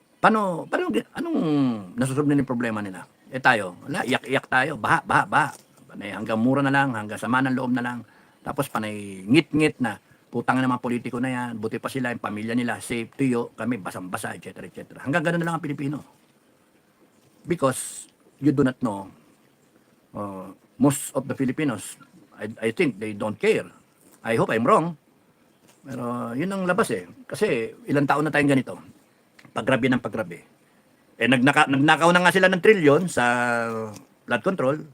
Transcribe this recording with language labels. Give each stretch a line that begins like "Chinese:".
Filipino: Anong nasusolve na yung problema nila? Tayo, wala, iyak-iyak tayo, baha. Panay hanggang mura na lang, hanggang sama ng loob na lang. Tapos panay ngit-ngit na, putang na mga politiko na yan, buti pa sila, yung pamilya nila, safe, tuyo, kami basang-basa, etc. Hanggang ganun na lang ang Pilipino.
English: Because you do not know, most of the Filipinos, I think they don't care. I hope I'm wrong.
Filipino: Pero yun ang labas Kasi ilang taon na tayong ganito. Paggrabe ng paggrabe. Nagnakaw na nga sila ng trilyon sa flood control.